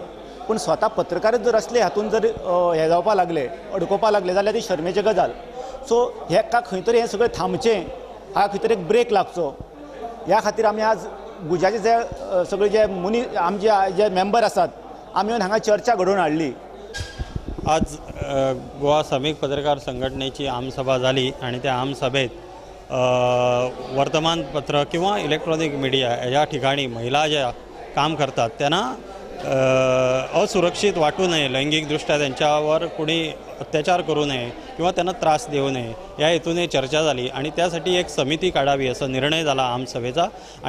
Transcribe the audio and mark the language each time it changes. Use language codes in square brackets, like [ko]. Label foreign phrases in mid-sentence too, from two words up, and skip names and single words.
[kok] पूण स्वता पत्रकारच जर असले हातून जर हे जावपाक लागले अडकोवपाक लागले जाल्यार ती शर्मेची गजाल. सो हेका खंय तरी हें सगळें थांबचें हाका खंय तरी एक ब्रेक लागचो ह्या खातीर आमी आज गुजाचे जे सगळे जे आमचे जे मेंबर आसात आमी येवन हांगा चर्चा घडोवन हाडली. [mr] आज गोवा श्रमिक पत्रकार संघटनेची आमसभा झाली आणि त्या आमसभेत वर्तमानपत्र किंवा [en] electronic media [mr] या ठिकाणी महिला ज्या काम करतात त्यांना असुरक्षित वाटू नये, लैंगिकदृष्ट्या त्यांच्यावर कोणी अत्याचार करू नये किंवा त्यांना त्रास देऊ नये या हेतूने चर्चा झाली आणि त्यासाठी एक समिती काढावी असा निर्णय झाला आमसभेचा.